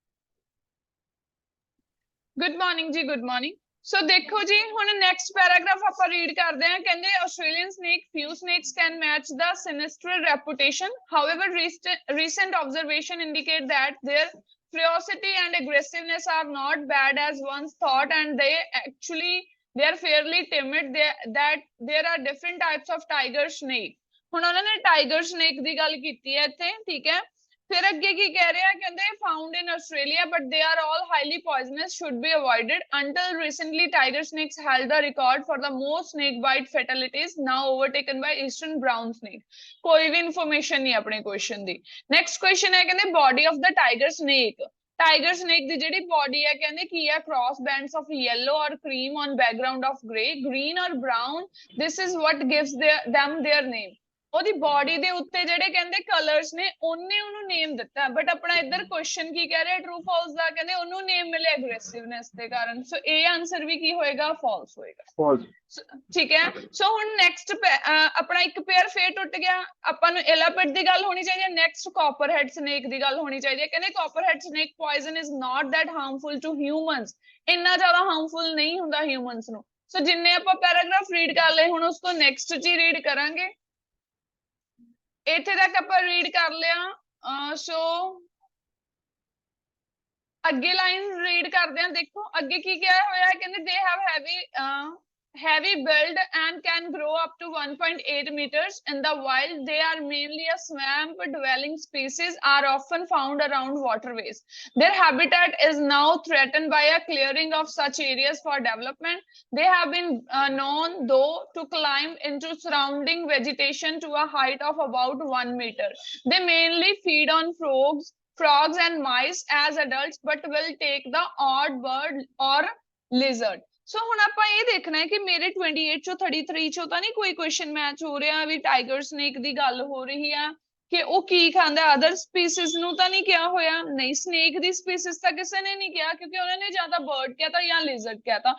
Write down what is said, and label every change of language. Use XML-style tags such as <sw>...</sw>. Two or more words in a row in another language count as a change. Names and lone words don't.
<en>good morning ji, good morning.</en> <pa>ਸੋ ਦੇਖੋ ਜੀ ਹੁਣ</pa> <en>next paragraph</en> <pa>ਆਪਾਂ ਰੀਡ ਕਰਦੇ ਹਾਂ।</pa> <en>ਕਹਿੰਦੇ ਆਸਟ੍ਰੇਲੀਅਨ snake, few snakes can match the sinister reputation. However, recent observation indicate that their ferocity and aggressiveness are not bad as once thought, and they are fairly timid. That there are different types of tiger snake.</en> <pa>ਹੁਣ ਉਹਨਾਂ ਨੇ</pa> <en>tiger snake</en> <pa>ਦੀ ਗੱਲ ਕੀਤੀ ਹੈ ਇੱਥੇ, ਠੀਕ ਹੈ। ਫਿਰ ਅੱਗੇ ਕੀ ਕਹਿ ਰਿਹਾ, ਕਹਿੰਦੇ</pa> <en>found in Australia but they are all highly poisonous, should be avoided. Until recently tiger snakes held the record for the most snake bite fatalities, now overtaken by eastern brown snake.</en> <pa>ਕੋਈ ਵੀ ਇਨਫੋਰਮੇਸ਼ਨ ਨਹੀਂ ਆਪਣੇ ਕੁਐਸਚਨ ਦੀ।</pa> <en>next question</en> <pa>ਹੈ ਕਹਿੰਦੇ</pa> <en>body of the tiger snake. tiger snake</en> <pa>ਦੀ ਜਿਹੜੀ ਬੋਡੀ ਹੈ ਕਹਿੰਦੇ ਕੀ ਹੈ,</pa> <en>cross bands of yellow or cream on background of gray, green or brown. This is what gives them their name.</en> <pa>ਉਹਦੀ ਬੋਡੀ ਦੇ ਉੱਤੇ ਜਿਹੜੇ ਕਹਿੰਦੇ ਕਲਰਸ ਨੇ ਉਹਨੇ ਉਹਨੂੰ ਨੇਮ ਦਿੱਤਾ। ਬਟ ਆਪਣਾ ਇੱਧਰ ਕੁਐਸਚਨ ਕੀ ਕਹਿ ਰਿਹਾ,</pa> <en>true false</en> <pa>ਦਾ, ਕਹਿੰਦੇ ਉਹਨੂੰ ਨੇਮ ਮਿਲਿਆ ਐਗਰੈਸਿਵਨੈਸ ਦੇ ਕਾਰਨ। ਸੋ ਇਹ ਆਨਸਰ ਵੀ ਕੀ ਹੋਏਗਾ, ਫਾਲਸ ਹੋਏਗਾ। ਫਾਲਸ, ਠੀਕ ਹੈ। ਸੋ ਹੁਣ ਨੈਕਸਟ ਆਪਣਾ ਇੱਕ ਪੇਅਰ ਫੇਰ ਟੁੱਟ ਗਿਆ। ਆਪਾਂ ਨੂੰ ਐਲਾਪੇਟ ਦੀ ਗੱਲ ਹੋਣੀ ਚਾਹੀਦੀ ਹੈ।</pa> <en>next copperhead snake</en> <pa>ਦੀ ਗੱਲ ਹੋਣੀ ਚਾਹੀਦੀ ਹੈ। ਕਹਿੰਦੇ</pa> <en>copperhead snake poison is not that harmful to humans,</en> <pa>ਇੰਨਾ ਜ਼ਿਆਦਾ ਹਾਰਮਫੁਲ ਨਹੀਂ ਹੁੰਦਾ ਹਿਊਮਨਸ ਨੂੰ। ਸੋ ਜਿੰਨੇ ਆਪਾਂ ਪੈਰਾਗ੍ਰਾਫ ਰੀਡ ਕਰ ਲਏ, ਹੁਣ ਉਸ ਤੋਂ ਨੈਕਸਟ ਚ ਹੀ ਰੀਡ ਕਰਾਂਗੇ। ਇੱਥੇ ਤੱਕ ਆਪਾਂ ਰੀਡ ਕਰ ਲਿਆ। ਸੋ ਅੱਗੇ ਲਾਈਨ ਰੀਡ ਕਰਦੇ ਹਾਂ। ਦੇਖੋ ਅੱਗੇ ਕੀ ਕਿਹਾ ਹੋਇਆ ਹੈ, ਕਹਿੰਦੇ</pa> <en>they have heavy build and can grow up to 1.8 meters in the wild. They are mainly a swamp dwelling species, are often found around waterways. Their habitat is now threatened by a clearing of such areas for development. They have been known though to climb into surrounding vegetation to a height of about 1 meter. They mainly feed on frogs and mice as adults, but will take the odd bird or lizard.</en> <pa>ਸੋ ਹੁਣ ਆਪਾਂ ਇਹ ਦੇਖਣਾ ਹੈ ਕਿ ਮੇਰੇ 28 ਚੋਂ 33 ਚੋਂ ਤਾਂ ਨਹੀਂ ਕੋਈ ਕੁਐਸਚਨ ਮੈਚ ਹੋ ਰਿਹਾ ਵੀ ਟਾਈਗਰ ਸਨੇਕ ਦੀ ਗੱਲ ਹੋ ਰਹੀ ਆ ਕਿ ਉਹ ਕੀ ਖਾਂਦਾ,</pa> <en>other species</en> <pa>ਨੂੰ ਤਾਂ ਨਹੀਂ ਕਿਹਾ ਹੋਇਆ। ਨਹੀਂ, ਸਨੇਕ ਦੀ ਸਪੀਸੀਜ਼ ਤਾਂ ਕਿਸੇ ਨੇ ਨਹੀਂ ਕਿਹਾ, ਕਿਉਂਕਿ ਉਹਨਾਂ ਨੇ ਜਾਂ ਤਾਂ ਬਰਡ ਕਹਿਤਾ ਜਾਂ ਲਿਜ਼ਰਡ ਕਹਿਤਾ।</pa>